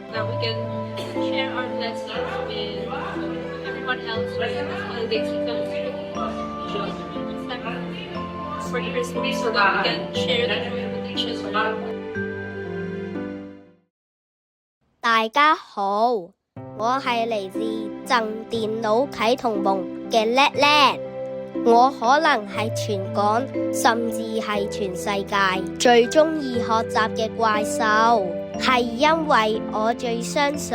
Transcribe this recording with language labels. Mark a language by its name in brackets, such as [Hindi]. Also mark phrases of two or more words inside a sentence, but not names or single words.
[English] we can share our blessings with everyone else during this holiday season. For Christmas, so that we can share the joy with each other. [Cantonese] 大家好，我係嚟自贈電腦啟同夢嘅叻叻。我可能係全港甚至係全世界最鍾意學習嘅怪獸，係因為我最相信